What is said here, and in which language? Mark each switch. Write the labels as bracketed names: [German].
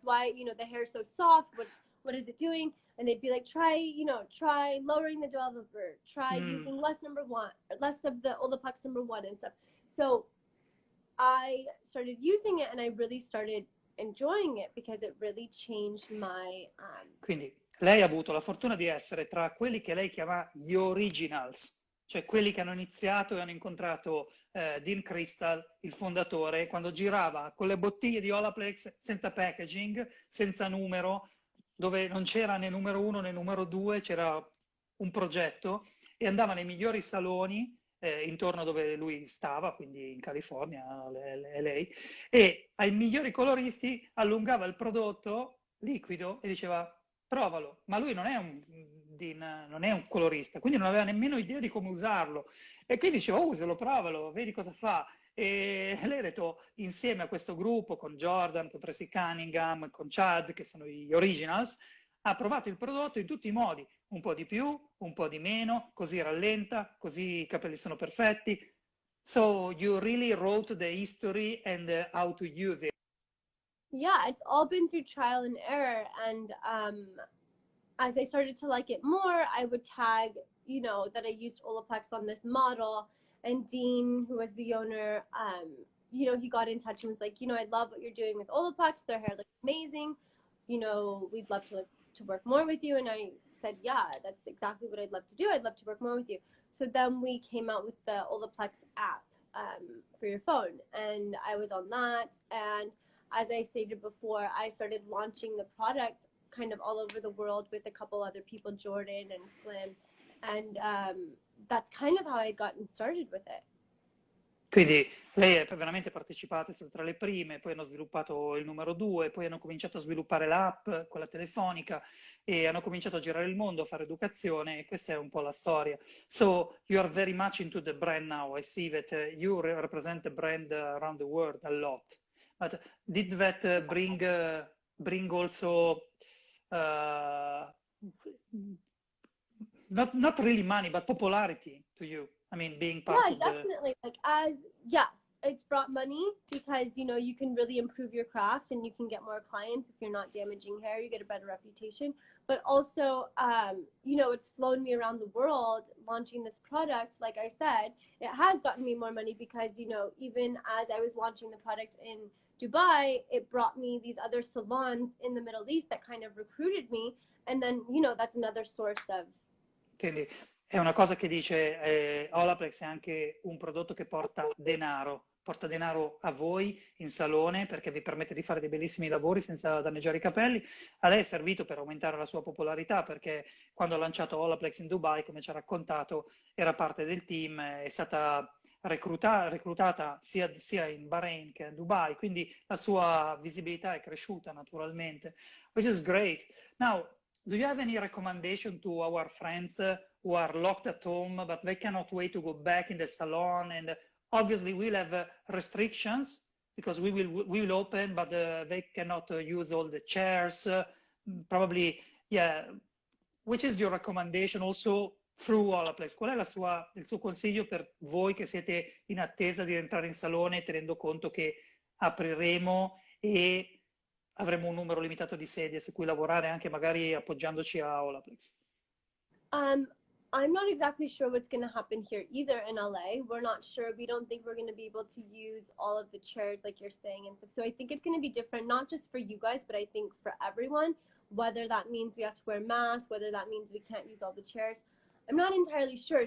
[English] Why, you know, the hair is so soft? What is it doing? And they'd be like, try lowering the developer, try using less of the Olaplex number 1 and stuff. So I started using it and I really started enjoying it because it really changed my... [Italian] Quindi lei ha avuto la fortuna di essere tra quelli che lei chiama gli originals, cioè quelli che hanno iniziato e hanno incontrato Dean Crystal, il fondatore, quando girava con le bottiglie di Olaplex senza packaging, senza numero, dove non c'era né numero 1 né numero 2, c'era un progetto, e andava nei migliori saloni intorno dove lui stava, quindi in California, LA, e ai migliori coloristi allungava il prodotto liquido e diceva provalo, ma lui non è un colorista, quindi non aveva nemmeno idea di come usarlo, e quindi diceva usalo, provalo, vedi cosa fa. E lei ha detto, insieme a questo gruppo, con Jordan, con Tracy Cunningham, con Chad, che sono gli originals, ha provato il prodotto in tutti i modi, un po' di più, un po' di meno, così rallenta, così i capelli sono perfetti. [English] So you really wrote the history and how to use it. Yeah, it's all been through trial and error. And as I started to like it more, I would tag, you know, that I used Olaplex on this model. And Dean, who was the owner, you know, he got in touch and was like, you know, I love what you're doing with Olaplex. Their hair looks amazing. You know, we'd love to work more with you. And I said, yeah, that's exactly what I'd love to do. I'd love to work more with you. So then we came out with the Olaplex app for your phone. And I was on that. And as I stated before, I started launching the product kind of all over the world with a couple other people, Jordan and Slim. And that's kind of how I got started with it. [Italian] Quindi lei è veramente partecipata, è stata tra le prime, poi hanno sviluppato il numero 2, poi hanno cominciato a sviluppare l'app, quella telefonica, e hanno cominciato a girare il mondo, a fare educazione, e questa è un po' la storia. [English] So, you are very much into the brand now. I see that you represent the brand around the world a lot. But did that bring also, not really money, but popularity to you? I mean, being part of definitely. Yes, it's brought money because, you know, you can really improve your craft and you can get more clients if you're not damaging hair, you get a better reputation. But also, you know, it's flown me around the world launching this product. Like I said, it has gotten me more money because, you know, even as I was launching the product in Dubai, it brought me these other salons in the Middle East that kind of recruited me. And then, you know, that's another source of... [Italian] Quindi è una cosa che dice Olaplex è anche un prodotto che porta denaro a voi in salone perché vi permette di fare dei bellissimi lavori senza danneggiare i capelli. A lei è servito per aumentare la sua popolarità perché quando ha lanciato Olaplex in Dubai, come ci ha raccontato, era parte del team, è stata reclutata sia in Bahrain che a Dubai, quindi la sua visibilità è cresciuta naturalmente, [English] which is great. Now, do you have any recommendation to our friends who are locked at home, but they cannot wait to go back in the salon? And obviously we'll have restrictions because we will open, but they cannot use all the chairs. Probably, yeah. Which is your recommendation also through Olaplex? [Italian] Qual è il suo consiglio per voi che siete in attesa di entrare in salone, tenendo conto che apriremo e avremo un numero limitato di sedie su cui lavorare, anche magari appoggiandoci a Olaplex? [English] I'm not exactly sure what's going to happen here either in LA. We're not sure. We don't think we're going to be able to use all of the chairs like you're saying and stuff. So I think it's going to be different, not just for you guys, but I think for everyone, whether that means we have to wear masks, whether that means we can't use all the chairs. I'm not entirely sure.